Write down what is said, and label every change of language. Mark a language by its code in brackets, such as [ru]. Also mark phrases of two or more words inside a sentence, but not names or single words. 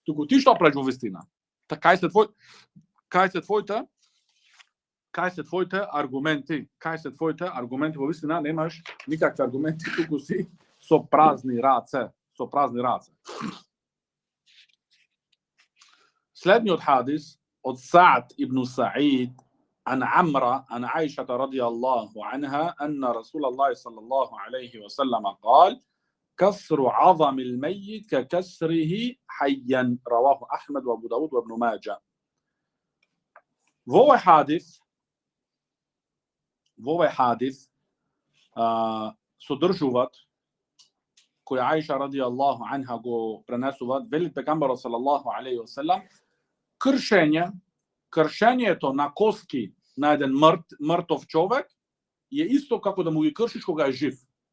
[mk] Туку ти што правиш во вистина? Кај се твоите аргументи? Кај се твоите аргументи во вистина? Немаш никакви аргументи, туку си со празни раце. Следниот хадис од Саъд ибн Саид [ar] عن عمرة عن عائشة رضي الله عنها أن رسول الله صلى الله عليه وسلم قال كسر عظم الميت ككسره حيا رواه أحمد وأبو داود وابن ماجه. [mk] Во овој хадис содржуваат кој Аиша [ar] رضي الله عنها [mk] го пренесуваат, вели пегамберот [ar] صلى الله عليه وسلم, [mk] кршењето на коски на еден мртов човек е исто како да му ги кршиш кога е жив.